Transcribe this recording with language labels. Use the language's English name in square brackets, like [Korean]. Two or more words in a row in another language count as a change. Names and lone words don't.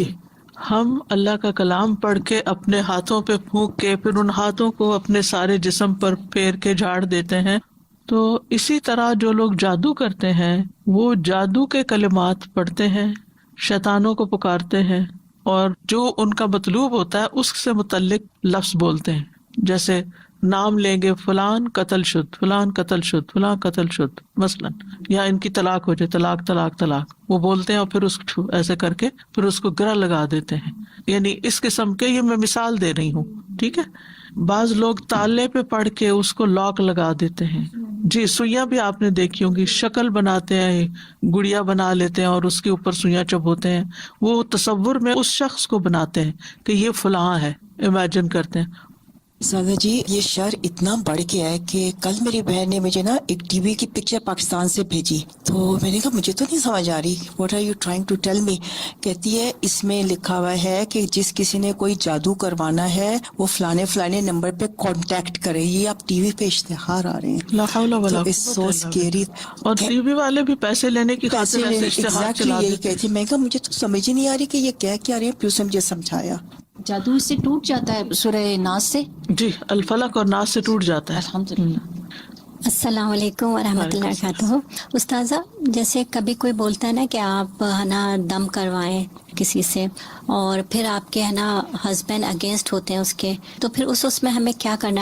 [Urdu] جی، ہم اللہ کا کلام پڑھ کے اپنے ہاتھوں پہ پھونک کے پھر ان ہاتھوں کو اپنے سارے جسم پر پھیر کے جھاڑ دیتے ہیں. تو اسی طرح جو لوگ جادو کرتے ہیں وہ جادو کے کلمات پڑھتے ہیں، شیطانوں کو پکارتے ہیں، اور جو ان کا مطلوب ہوتا ہے اس سے متعلق لفظ بولتے ہیں. جیسے نام لیں گے [Persian] فلان قتل شد، فلان قتل شد، [Urdu] فلان قتل شد مثلا، یا ان کی طلاق ہو جائے، طلاق طلاق طلاق، وہ بولتے ہیں اور پھر اس کو ایسے کر کے پھر اس کو گرہ لگا دیتے ہیں. یعنی اس قسم کے، یہ میں مثال دے رہی ہوں، ٹھیک ہے. بعض لوگ تالے پہ پڑھ کے اس کو لاک لگا دیتے ہیں. جی، سوئیاں بھی آپ نے دیکھی ہوں گی، شکل بناتے ہیں، گڑیا بنا لیتے ہیں اور اس کے اوپر سوئیاں چبوتے ہیں. وہ تصور میں اس شخص کو بناتے ہیں کہ یہ فلاں ہے، امیجن کرتے ہیں. سادہ جی، یہ شر اتنا بڑھ گیا ہے کہ کل میری بہن نے مجھے نا ایک ٹی وی کی پکچر پاکستان سے بھیجی، تو میں نے کہا مجھے تو نہیں سمجھ آ رہی، [English] What are you trying to tell me. [Urdu] کہتی ہے اس میں لکھا ہوا ہے کہ جس کسی نے کوئی جادو کروانا ہے وہ فلانے فلانے نمبر پہ کانٹیکٹ کرے. یہ آپ ٹی وی پہ اشتہار آ رہے ہیں، [Arabic] لا حول ولا قوت [English] So scary. [Urdu] اور ٹی وی والے بھی پیسے لینے کی خاطر ایسے اشتہار چلا یہی کہتی. میں کہا مجھے تو سمجھ ہی نہیں آ رہی کہ یہ کیا رہے ہیں، پھر اس نے مجھے سمجھایا. جادو اس سے ٹوٹ جاتا ہے سورہ ناس سے. جی، الفلق اور ناس سے ٹوٹ جاتا ہے. الحمدللہ. [Arabic] السلام علیکم ورحمۃ اللہ وبرکاتہ. [Urdu] استاذہ، جیسے کبھی کوئی بولتا ہے نا کہ آپ ہے نا دم کروائیں کسی سے، اور پھر آپ کے ہے نا [English] husband against [Urdu] ہوتے ہیں اس کے، تو پھر اس میں ہمیں کیا کرنا ہے؟